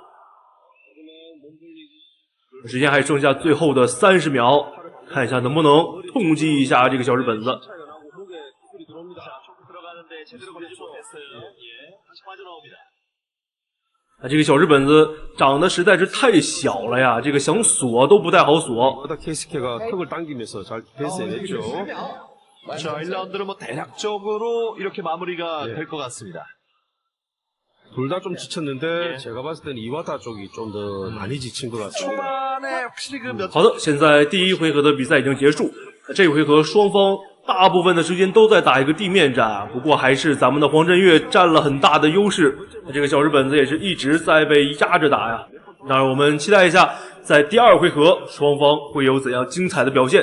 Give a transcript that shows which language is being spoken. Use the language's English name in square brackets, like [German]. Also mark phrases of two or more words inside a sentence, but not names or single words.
[Chinese] 时间还剩下最后的30秒，看一下能不能痛击一下这个小日本子。这个小日本子长得实在是太小了呀，这个想锁都不太好锁。 [Korean] 케이스케가 턱을 당기면서 잘 패스해냈죠. 자, 1라운드는 뭐 대략적으로 이렇게 마무리가 될 것 같습니다. 둘 다 좀 지쳤는데 제가 봤을 때는 이와타 쪽이 좀 더 많이 지친 것 같아요. 초반에 확실히 그 몇 [Chinese] 好的，现在第一回合的比赛已经结束，这回合双方大部分的时间都在打一个地面战，不过还是咱们的黄振岳占了很大的优势。这个小日本子也是一直在被压着打呀。当然，我们期待一下，在第二回合双方会有怎样精彩的表现。